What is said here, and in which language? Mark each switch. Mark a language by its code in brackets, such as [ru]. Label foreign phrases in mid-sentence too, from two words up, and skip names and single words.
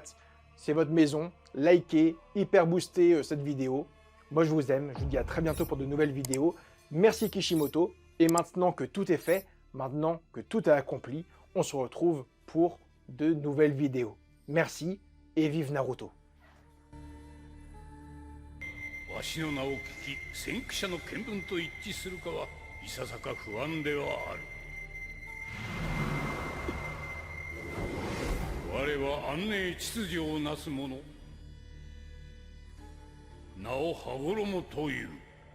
[fr] C'est votre maison. Likez, hyper boostez cette vidéo. Moi je vous aime, je vous dis à très bientôt pour de nouvelles vidéos. Merci Kishimoto. Et maintenant que tout est fait, maintenant que tout est accompli, on se retrouve pour de nouvelles vidéos. Merci et vive Naruto. [ja] わしの名を聞き先駆者の見聞と一致するかはいささか不安ではある。我は安寧秩序をなす者、名を羽衣という。